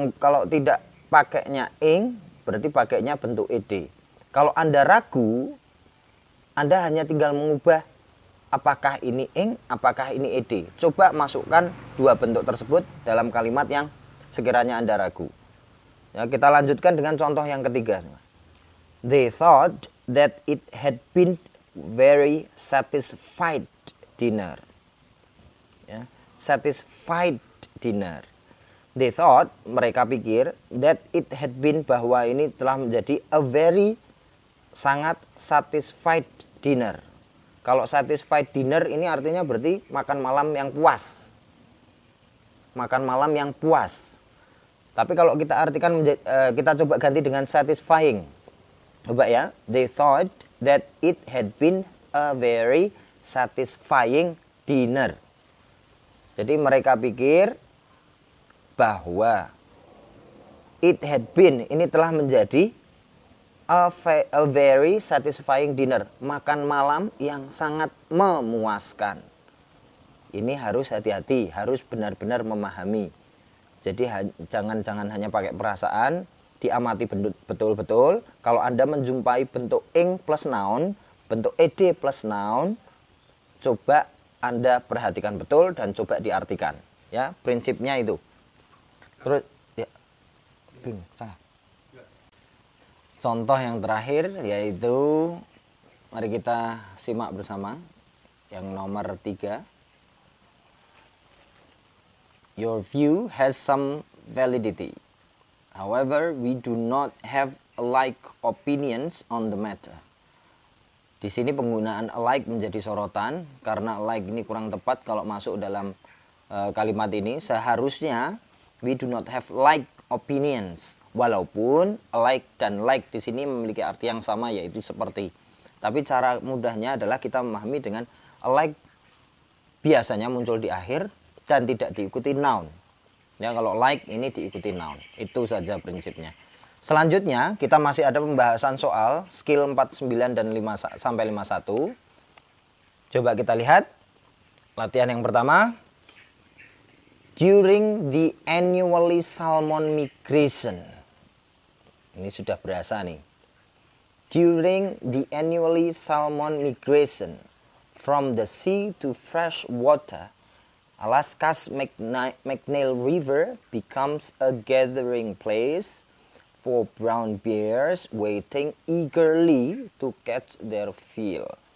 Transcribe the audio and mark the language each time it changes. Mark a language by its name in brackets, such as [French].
[Indonesian] Kalau tidak pakainya ing, berarti pakainya bentuk ed. Kalau Anda ragu, Anda hanya tinggal mengubah apakah ini ing, apakah ini ed. Coba masukkan dua bentuk tersebut dalam kalimat yang sekiranya Anda ragu. Ya, kita lanjutkan dengan contoh yang ketiga. [English] They thought that it had been very satisfied dinner. [Indonesian] Ya, [English] satisfied dinner. They thought, [Indonesian] mereka pikir, [English] that it had been, [Indonesian] bahwa ini telah menjadi [English] a very, [Indonesian] sangat [English] satisfied dinner. [Indonesian] Kalau satisfied dinner ini artinya berarti makan malam yang puas. Makan malam yang puas. Tapi kalau kita artikan, kita coba ganti dengan satisfying. Coba ya. [English] They thought that it had been a very satisfying dinner. [Indonesian] Jadi mereka pikir bahwa [English] it had been, [Indonesian] ini telah menjadi [English] a very satisfying dinner. [Indonesian] Makan malam yang sangat memuaskan. Ini harus hati-hati, harus benar-benar memahami. Jadi jangan hanya pakai perasaan, diamati betul-betul. Kalau Anda menjumpai bentuk ing plus noun, bentuk ed plus noun, coba Anda perhatikan betul dan coba diartikan. Ya, prinsipnya itu. Terus, ya, salah. Contoh yang terakhir yaitu, mari kita simak bersama yang nomor 3. [English] Your view has some validity. However, we do not have alike opinions on the matter. [Indonesian] Di sini penggunaan alike menjadi sorotan karena alike ini kurang tepat kalau masuk dalam kalimat ini. Seharusnya [English] we do not have like opinions. [Indonesian] Walaupun alike dan like di sini memiliki arti yang sama, yaitu seperti. Tapi cara mudahnya adalah kita memahami dengan alike biasanya muncul di akhir dan tidak diikuti noun. Ya, kalau like ini diikuti noun. Itu saja prinsipnya. Selanjutnya kita masih ada pembahasan soal skill 49 dan 5 sampai 51. Coba kita lihat latihan yang pertama. [English] During the annually salmon migration. [Indonesian] Ini sudah berasa nih. [English] During the annually salmon migration from the sea to fresh water, Alaska's McNeil River becomes a gathering place for brown bears waiting eagerly to catch their fill.